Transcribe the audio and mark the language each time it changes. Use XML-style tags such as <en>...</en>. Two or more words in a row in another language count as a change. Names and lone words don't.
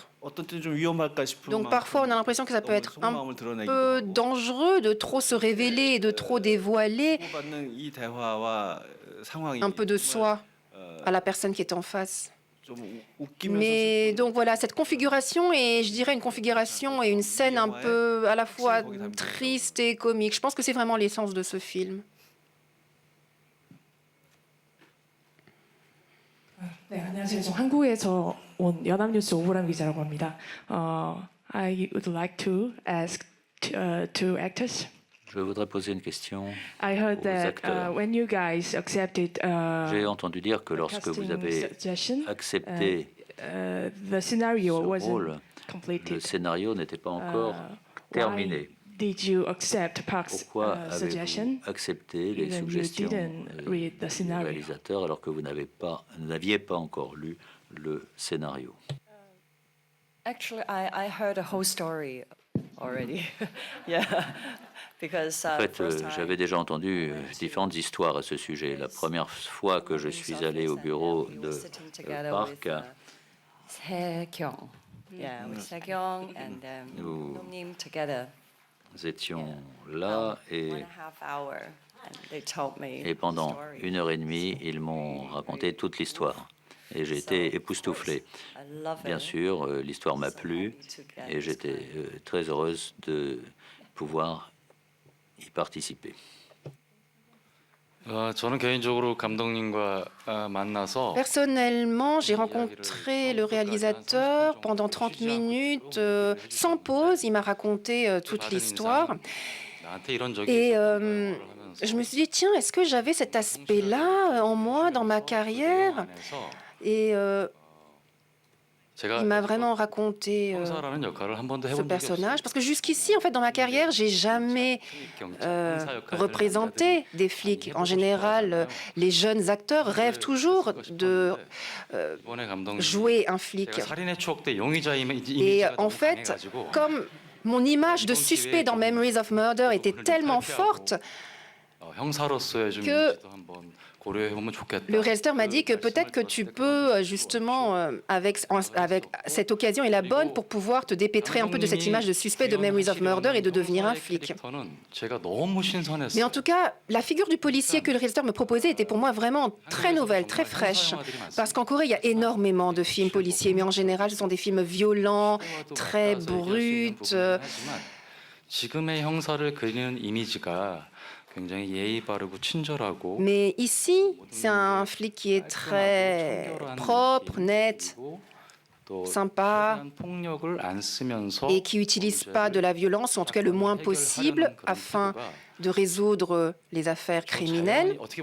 <fr>Donc parfois, on a l'impression que ça peut être un peu dangereux de trop se révéler et de trop dévoiler un peu de soi à la personne qui est en face. Mais donc voilà, cette configuration est, je dirais, une configuration et une scène un peu à la fois triste et comique. Je pense que c'est vraiment l'essence de ce film.</fr> <ko>네, 안녕하세요. 저 한국에서 온 연합뉴스 오보람 기자라고 합니다.</ko> <en>I would like to ask two actors.</en> <fr>Je voudrais poser une question</fr> <en>I heard</en> <fr>aux</fr> <en>that</en> <fr>acteurs.</fr> <en>when you guys accepted</en> <fr>J'ai entendu dire que lorsque vous avez accepté</fr> <en>the scenario</en> <fr>ce</fr> <en>wasn't</en> <fr>rôle,</fr> <en>completed.</en> <fr>le scénario n'était pas encore terminé.</fr> <en>Did you accept Park's</en> <fr>Pourquoi</fr> <en>suggestion?</en> <fr>avez-vous accepté les</fr> <en>Even you</en> <fr>suggestions</fr> <en>didn't read the</en> <fr>du</fr> <en>scenario.</en> <fr>réalisateur alors que vous n'aviez pas encore lu le scénario?</fr> <en>Actually, I heard a whole story already. Yeah. Because,</en> <fr>En fait, j'avais déjà entendu différentes histoires à ce sujet. La première fois que je suis allé au bureau de Park, nous étions là et pendant 1h30, ils m'ont raconté toute l'histoire. Et j'ai été époustouflé. Bien sûr, l'histoire m'a plu et j'étais très heureuse de pouvoir y participer.</fr> <ko>저는 개인적으로 감독님과 만나서</ko> <fr>Personnellement, j'ai rencontré le réalisateur pendant 30 minutes, sans pause. Il m'a raconté toute l'histoire.</fr> <ko>나한테 이런 적이</ko> <fr>Et</fr> <ko>있었다고</ko> <fr>je me suis dit, tiens, est-ce que j'avais cet aspect-là en moi, dans ma carrière? Et il m'a vraiment raconté</fr> <ko>형사라는 역할을 한 번도</ko> <fr>ce</fr> <ko>해본 적이 없어요.</ko> <fr>personnage. Parce que jusqu'ici, en fait, dans ma carrière, j'ai jamais représenté des flics. En général, les jeunes acteurs rêvent toujours de</fr> <ko>이번에 감독님</ko> <fr>jouer un flic.</fr> <ko>제가 살인의 추억 때 용의자</ko> <fr>Et</fr> <ko>이미지가</ko> <fr>en</fr> <ko>너무</ko> <fr>fait,</fr> <ko>강해가지고</ko> <fr>comme mon image de suspect dans Memories of Murder était tellement forte,</fr> <ko>형사로서의 좀</ko> <fr>que</fr> <ko>이미지도 한번 고려해 보면 좋겠다.</ko> <fr>le réalisateur m'a dit que peut-être que tu peux justement, avec cette occasion est la bonne pour pouvoir te dépêtrer un peu de cette image de suspect de Memories of Murder et de devenir un flic.</fr> <ko>캐릭터는 제가 너무 신선했어요.</ko> <fr>Mais en tout cas, la figure du policier que le réalisateur me proposait était pour moi vraiment très nouvelle, très fraîche. Parce qu'en Corée, il y a énormément de films policiers, mais en général, ce sont des films violents, très bruts.</fr> <ko>지금의 형사를 그리는 이미지가 굉장히 예의 바르고 친절하고</ko> <fr>Mais ici, c'est un flic qui est très propre, net. sympa et qui n'utilise pas de la violence, ou en tout cas le moins possible, afin de résoudre les affaires criminelles.</fr>